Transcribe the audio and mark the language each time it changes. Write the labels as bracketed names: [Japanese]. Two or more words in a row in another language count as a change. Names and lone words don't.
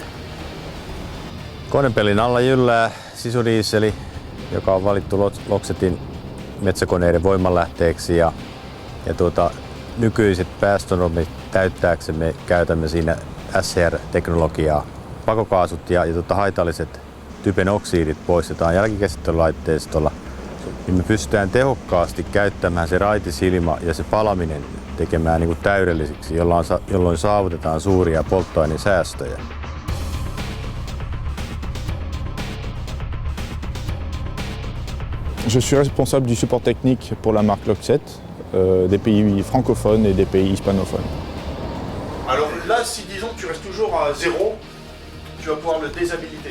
[Finnish] Konepelin alla jyllää sisudiiseli, joka on valittu Loxetin metsäkoneiden voimanlähteeksi ja nykyiset päästönormit täyttääksemme käytämme siinä SCR-teknologiaa. Pakokaasut ja haitalliset typen oksidit poistetaan jälkikäsittelylaitteistolla, niin me pystytään tehokkaasti käyttämään se raitisilma ja se palaminen tekemään niin kuin täydellisiksi, jolloin saavutetaan suuria polttoainesäästöjä. [French] Je suis responsable du support technique pour la marque Loxet, des pays francophones et des pays hispanophones. Alors là, si disons que tu restes toujours à 0, tu vas pouvoir le déshabiliter.